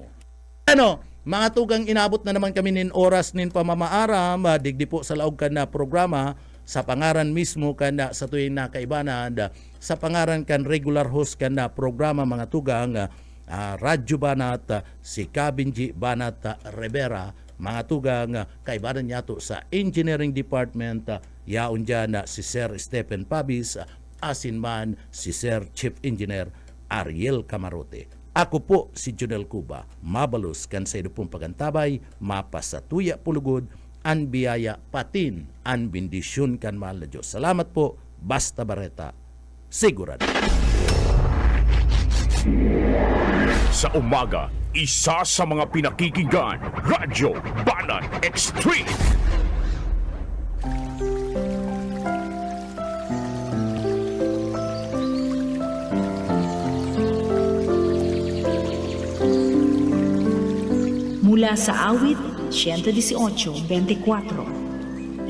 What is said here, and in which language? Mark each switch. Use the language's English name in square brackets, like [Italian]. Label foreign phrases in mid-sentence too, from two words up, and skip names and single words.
[Bikol] Mga tugang, inabot na naman kami nin oras nin pamamaaram, digdi po sa laog kan na programa sa pangaran mismo kan na sa tuwing nakaibanan, sa pangaran kan regular host kan na programa mga tugang, Radyo Banat, si Kabinji Banat Rivera, mga tugang kaibanan niya to sa Engineering Department, yaon dyan si Sir Stephen Pabis, asin man si Sir Chief Engineer Ariel Camarote. Ako po si Junel Cuba, mabalos kan sa pong pagantabay, mapasatuya pulugod, an biyaya patin, an bendisyon kan mahal na Diyos. Salamat po, Basta Barreta, sigurado. [Filipino] Sa umaga, isa sa mga pinakikinggan, Radyo Banat Extreme. Mula sa awit 118:24.